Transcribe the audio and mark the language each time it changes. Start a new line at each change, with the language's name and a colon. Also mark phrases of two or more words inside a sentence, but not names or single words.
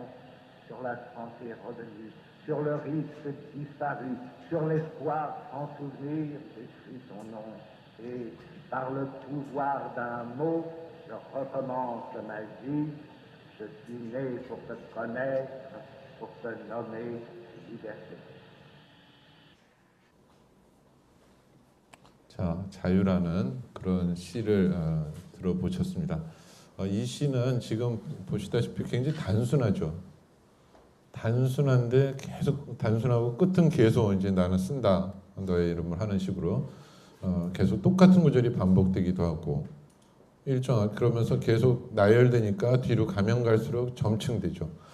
French: Sur la santé revenue, sur le risque disparu, sur l'espoir sans souvenir, j'écris ton nom. Et par le pouvoir d'un mot, je recommence ma vie. Je suis né pour te connaître, pour te nommer liberté.
Korean: 자, 자유라는 그런 시를 들어보셨습니다. 이 시는 지금 보시다시피 굉장히 단순하죠. 단순한데 계속 단순하고 끝은 계속 이제 나는 쓴다 너의 이름을 하는 식으로 계속 똑같은 구절이 반복되기도 하고 일정한 그러면서 계속 나열되니까 뒤로 가면 갈수록 점층되죠.